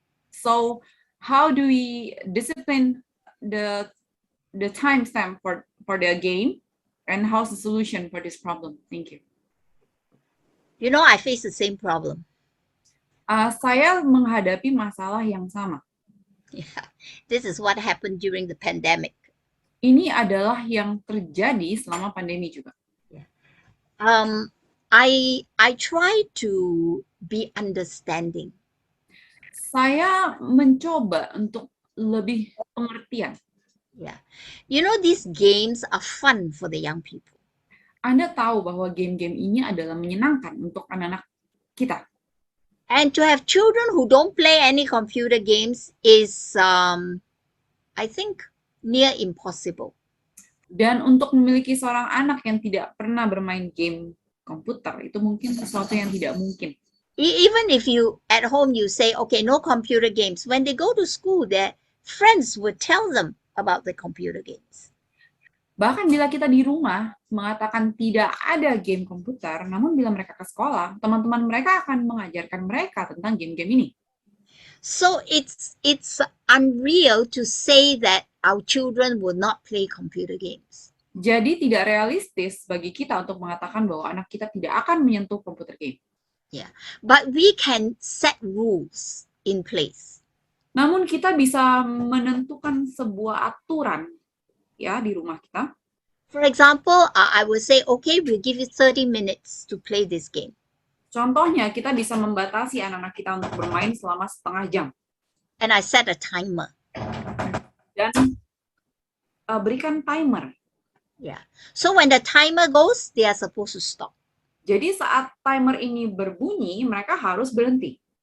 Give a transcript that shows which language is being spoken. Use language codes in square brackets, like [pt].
[en] So how do we discipline the timestamp for the game, and how's the solution for this problem? Thank you. You know, I face the same problem. [id] Saya menghadapi masalah yang sama. [en] Yeah. This is what happened during the pandemic. [id] Ini adalah yang terjadi selama pandemi juga. [en] I try to be understanding. [id] Saya mencoba untuk lebih pengertian. [en] Yeah. You know, these games are fun for the young people. [id] Anda tahu bahwa game-game ini adalah menyenangkan untuk anak-anak kita. [en] And to have children who don't play any computer games is, I think, near impossible. [id] Dan untuk memiliki seorang anak yang tidak pernah bermain game komputer, itu mungkin sesuatu yang tidak mungkin. [en] Even if you, at home, you say, okay, no computer games. When they go to school, their friends would tell them about the computer games. [id] Bahkan bila kita di rumah mengatakan tidak ada game komputer, namun bila mereka ke sekolah, teman-teman mereka akan mengajarkan mereka tentang game-game ini. [en] So it's unreal to say that our children will not play computer games. [id] Jadi tidak realistis bagi kita untuk mengatakan bahwa anak kita tidak akan menyentuh komputer game. [en] Yeah, but we can set rules in place. [id] Namun kita bisa menentukan sebuah aturan ya di rumah kita. [en] For example, I will say, okay, we'll give you 30 minutes to play this game. [id] Contohnya, kita bisa membatasi anak-anak kita untuk bermain selama setengah jam. [en] And I set a timer. [id] Dan berikan timer. [en] Yeah. So when the timer goes, they are supposed to stop. [id] Jadi saat timer ini berbunyi, mereka harus berhenti.